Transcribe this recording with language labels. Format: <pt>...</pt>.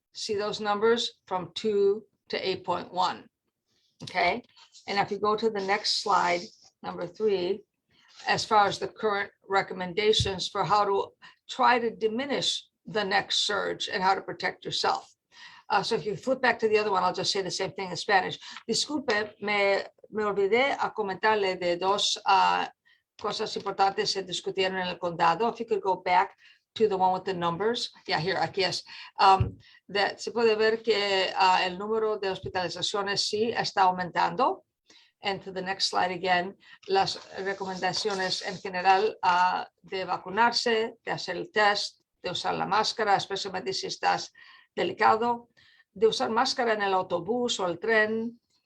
<en>See those numbers from 2 to 8.1. Okay. And if you go to the next slide, number 3, as far as the current recommendations for how to try to diminish the next surge and how to protect yourself. So if you flip back to the other one, I'll just say the same thing in Spanish.</en> <es>Disculpe, me olvidé a comentarle de 2 cosas importantes se discutieron en el condado.</es> <en>If you could go back to the one with the numbers. Yeah, here,</en> <es>aquí es. Se puede ver que el número de hospitalizaciones sí está aumentando.</es> <en>And to the next slide again,</en> <es>las recomendaciones en general de vacunarse, de hacer el test, de usar la máscara, especialmente si estás delicado, de usar máscara en el autobús o el tren.</es>